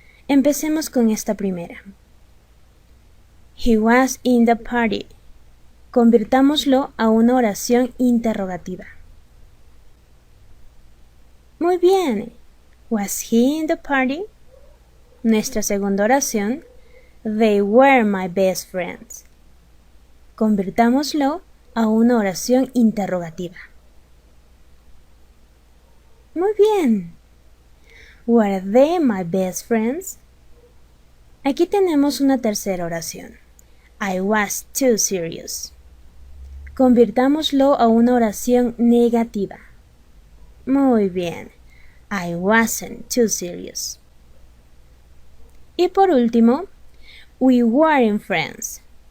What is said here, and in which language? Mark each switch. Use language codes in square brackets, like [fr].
[es] Empecemos con esta primera. [en] He was in the party. [es] Convirtámoslo a una oración interrogativa. Muy bien. [en] Was he in the party? [es] Nuestra segunda oración. [en] They were my best friends. [es] Convirtámoslo a una oración interrogativa. Muy bien. [en] Were they my best friends? [es] Aquí tenemos una tercera oración. [en] I was too serious. [es] Convirtámoslo a una oración negativa. Muy bien. [en] I wasn't too serious. [es] Y por último, [en] we weren't friends.